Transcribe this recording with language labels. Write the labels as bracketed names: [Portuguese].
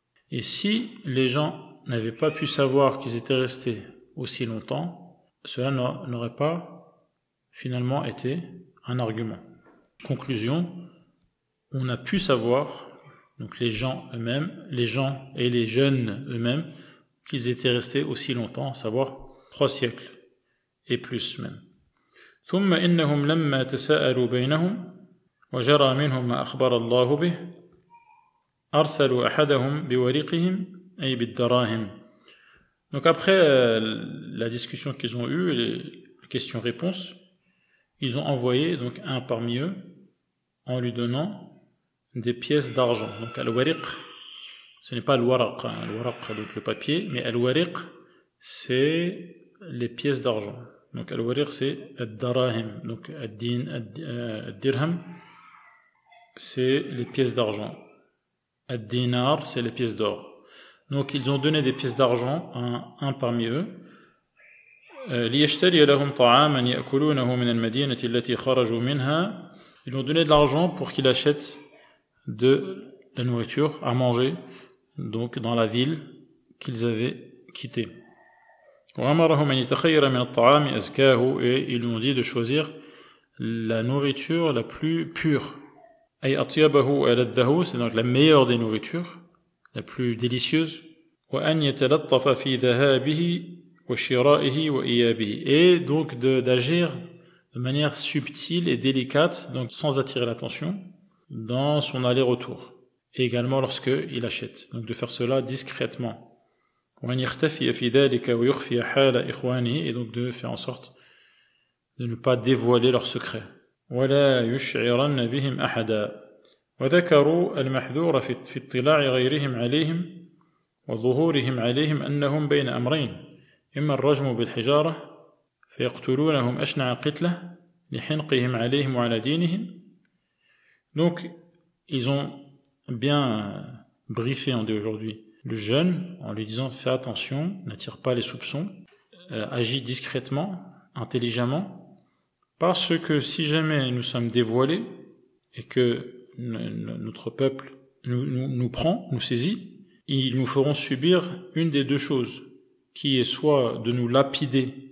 [French] Et si les gens n'avaient pas pu savoir qu'ils étaient restés aussi longtemps, cela n'aurait pas finalement été un argument. Conclusion, on a pu savoir, donc les gens eux-mêmes, les gens et les jeunes eux-mêmes, qu'ils étaient restés aussi longtemps, à savoir 3 siècles et plus même. [Arabic] ثم إنهم لما تساءلوا بينهم وجرى منهم ما أخبر الله به أرسلوا أحدهم بورقهم أي بالدراهم. [French] Donc après la discussion qu'ils ont eue, les questions-réponses, ils ont envoyé donc un parmi eux en lui donnant des pièces d'argent. Donc al-wariq, ce n'est pas le waraq, le waraq donc le papier, mais al-wariq c'est les pièces d'argent. Donc al-wariq c'est ad-darahim, donc ad-dirham c'est les pièces d'argent, ad-dinar c'est les pièces d'or. Donc ils ont donné des pièces d'argent à un parmi eux. [Arabic] ليشتري لهم طعاما يأكلونه من المدينة التي خرجوا منها. [French] Ils ont donné de l'argent pour qu'il achète de la nourriture à manger donc dans la ville qu'ils avaient quittée. [Arabic] وأمرهم أن يتخير من الطعام أزكاه, [French] et ils lui ont dit de choisir la nourriture la plus pure. [Arabic] أي أطيبه وألذه, [French] c'est donc la meilleure des nourritures, la plus délicieuse. [Arabic] وأن يتلطف في ذهابه وشرائه وإيابه, [French] et donc d'agir de manière subtile et délicate, donc sans attirer l'attention, dans son aller-retour, et également lorsqu'il achète, donc de faire cela discrètement. [Arabic] وأن يختفي في ذلك ويخفي حال إخوانه, [French] et donc de faire en sorte de ne pas dévoiler leurs secrets. [Arabic] ولا يشعرن بهم أحدا. وذكروا المحذور في اطلاع غيرهم عليهم وظهورهم عليهم أنهم بين أمرين إما الرجم بالحجارة فيقتلونهم أشنع قتلة لحنقهم عليهم وعلى دينهم. [French] Donc ils ont bien briefé, on dit aujourd'hui, le jeune en lui disant fais attention, n'attire pas les soupçons, agis discrètement, intelligemment, parce que si jamais nous sommes dévoilés et que notre peuple nous prend, nous saisit, ils nous feront subir une des deux choses, qui est soit de nous lapider,